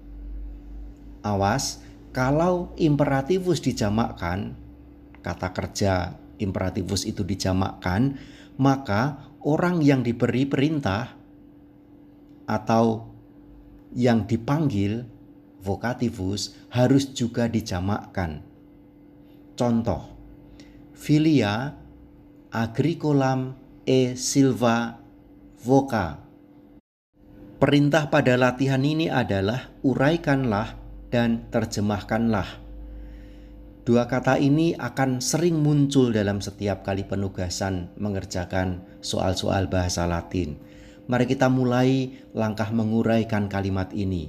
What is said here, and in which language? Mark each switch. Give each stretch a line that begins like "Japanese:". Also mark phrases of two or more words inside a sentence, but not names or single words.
Indonesian: Awas, kalau imperativus dijamakkan, kata kerja imperativus itu dijamakkan, maka orang yang diberi perintah atau yang dipanggil vocativus harus juga dijamakkan. Contoh,
Latin: filia agricolam e silva voca.
Indonesian: Perintah pada latihan ini adalah uraikanlah dan terjemahkanlah. Dua kata ini akan sering muncul dalam setiap kali penugasan mengerjakan soal-soal bahasa Latin. Mari kita mulai langkah menguraikan kalimat ini.